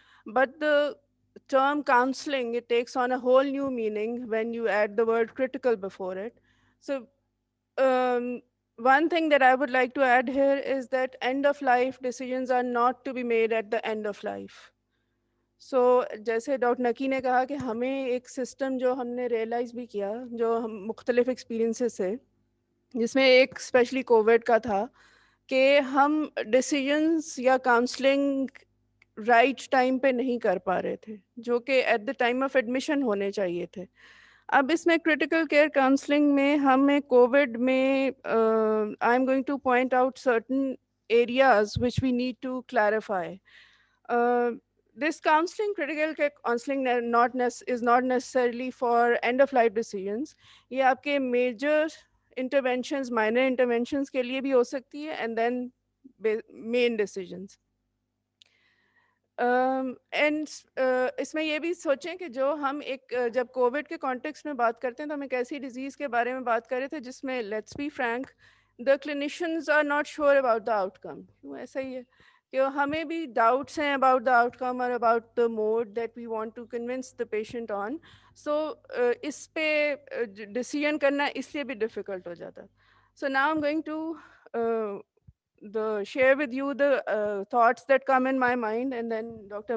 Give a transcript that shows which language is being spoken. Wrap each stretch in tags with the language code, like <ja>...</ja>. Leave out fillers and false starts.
<en>But the term counseling, it takes on a whole new meaning when you add the word critical before it. So one thing that I would like to add here is that end of life decisions are not to be made at the end of life.</en> <ur>سو جیسے doctor نکی نے کہا کہ ہمیں ایک system جو ہم نے realise بھی کیا, جو ہم مختلف ایکسپیرینسز سے, جس میں ایک اسپیشلی کووڈ کا تھا, کہ ہم ڈیسیجنس یا کاؤنسلنگ رائٹ ٹائم پہ نہیں کر پا رہے تھے, جو کہ</ur> <en>at the time of admission</en> <ur>ہونے چاہیے تھے. اب اس میں کرٹیکل کیئر کاؤنسلنگ میں ہمیں کووڈ میں</ur> <en>I am going to point out certain areas which we need to clarify. This counseling, critical care counseling, is not necessarily for end of life decisions.</en> <ur>یہ آپ کے</ur> <en>major interventions, minor interventions</en> <ur>کے لیے بھی ہو سکتی ہے,</ur> <en>and then main decisions.</en> <ur>And اس میں یہ بھی سوچیں کہ جو ہم ایک جب کووڈ کے کانٹیکس میں بات کرتے ہیں تو ہم ایک ایسی ڈیزیز کے بارے میں بات کر رہے تھے جس میں</ur> <en>Let's be frank, the clinicians are not sure about the outcome.</en> <ur>ایسا ہی ہے کہ ہمیں بھی ڈاؤٹس ہیں</ur> <en>About the outcome اور about the mode that we want to convince the patient on.</en> <ur>سو اس پہ ڈیسیژن کرنا اس لیے بھی ڈیفیکلٹ ہو جاتا.</ur> <en>So now I am going to share with you the thoughts that come in my mind, and then Dr.</en>